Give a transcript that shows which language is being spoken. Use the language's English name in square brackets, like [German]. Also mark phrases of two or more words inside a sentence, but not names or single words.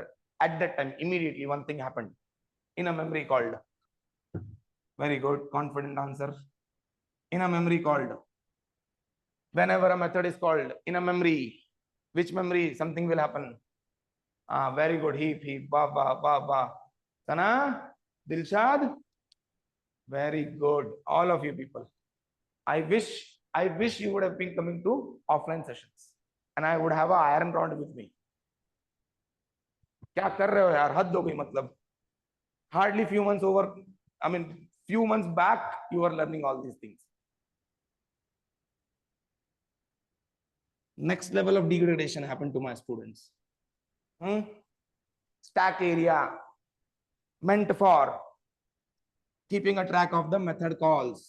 [English] At that time, immediately one thing happened. In a memory called. Very good, confident answer. In a memory called. Whenever a method is called in a memory, which memory? Something will happen. Very good. Heap, ba, ba, ba, ba. Sana, Dilshad. Very good. All of you people. I wish you would have been coming to offline sessions. And I would have an iron rod with me. [Hindi] क्या कर रहे हो यार? हद हो गई मतलब. [English] Hardly few months over. I mean, few months back, you were learning all these things. Next level of degradation happened to my students. Stack area meant for keeping a track of the method calls.